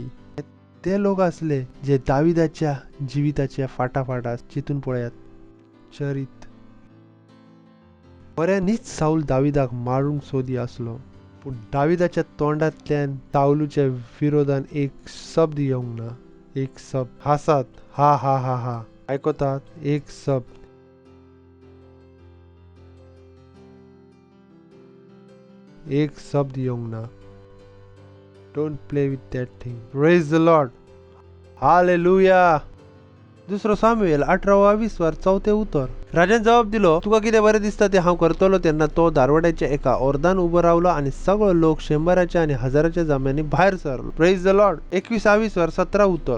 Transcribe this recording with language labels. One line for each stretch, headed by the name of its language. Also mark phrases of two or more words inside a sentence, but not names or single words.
Konkani: ते लोक असले जे दाविदाच्या जिविताच्या फाटाफाटा चितून पळयात. चरित बऱ्यानीच साऊल दाविदाक मारूंक सोदी असलो पूण दाविदाच्या तोंडांतल्यान साऊलूच्या विरोधान एक शब्द येवंक ना. एक शब्द. हासात. हा हा हा हा. ऐकतात. एक शब्द. एक शब्द येवंक ना.
English: Don't play with that thing. Praise the Lord.
Konkani: हालेलुया. दुसरो सामुएल 18:20 उतर. राजान जबाब दिलो तुका कितें बरें दिसता ते हांव करतलो. तेन्ना तो दारवाड्याच्या एका ओर्दान उबो रावलो आणि सगळो लोक 100च्या आणि 1000च्या जाम्यांनी भायर सरलो.
English: Praise the Lord. 21:17 उतर.